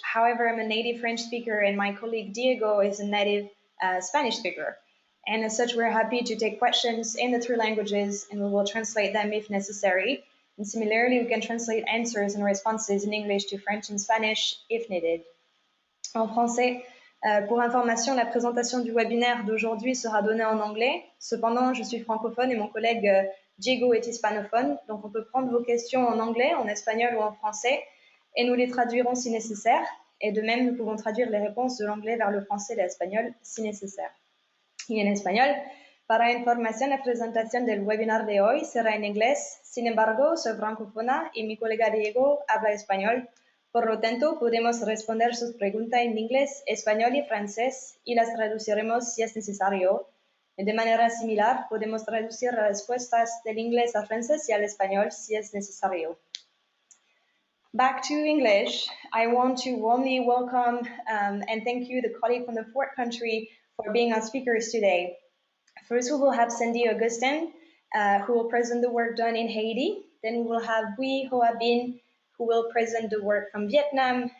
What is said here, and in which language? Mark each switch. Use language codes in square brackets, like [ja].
[en] However, I'm a native French speaker and my colleague Diego is a native Spanish speaker. And as such, we're happy to take questions in the 3 languages and we will translate them if necessary. And similarly, we can translate answers and responses in English to French and Spanish if needed. [fr] En français, pour information, la présentation du webinaire d'aujourd'hui sera donnée en anglais. Cependant, je suis francophone et mon collègue Diego est hispanophone, donc on peut prendre vos questions en anglais, en espagnol ou en français, et nous les traduirons si nécessaire. Et de même, nous pouvons traduire les réponses de l'anglais vers le français et l'espagnol si nécessaire. [es] Y en español, para información, la presentación del webinar de hoy será en inglés. Sin embargo, soy francófona y mi colega Diego habla español. Por lo tanto, podemos responder sus preguntas en inglés, español y francés y las traduciremos si es necesario. De manera similar, podemos traducir las respuestas del inglés al francés y al español si es necesario. [en] Back to English, I want to warmly welcome and thank you, the colleague from the 4th country, for being our speakers today. First, we will have Sandy Augustin, who will present the work done in Haiti. Then we will have Bui Hoa Bin, who will present the work from Vietnam.